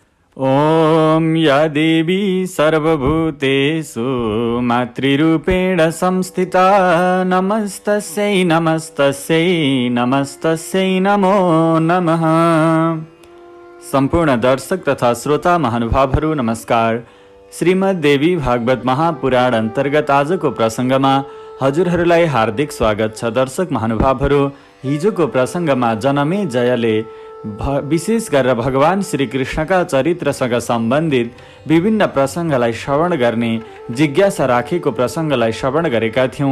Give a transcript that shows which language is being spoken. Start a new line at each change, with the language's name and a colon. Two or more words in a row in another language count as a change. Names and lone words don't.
Sanskrit: ॐ या देवी सर्वभूतेषु मातृरूपेण संस्थिता नमस्तस्यै नमस्तस्यै नमस्तस्यै नमो नमः।
Nepali: सम्पूर्ण दर्शक तथा श्रोता महानुभावहरू नमस्कार। श्रीमद् देवी भागवत महापुराण अन्तर्गत आजको प्रसङ्गमा हजुरहरूलाई हार्दिक स्वागत छ। दर्शक महानुभावहरू, हिजोको प्रसङ्गमा जनमेजयले विशेष गरेर भगवान श्रीकृष्णका चरित्रसँग सम्बन्धित विभिन्न प्रसङ्गलाई श्रवण गर्ने जिज्ञासा राखेको प्रसङ्गलाई श्रवण गरेका थियौँ।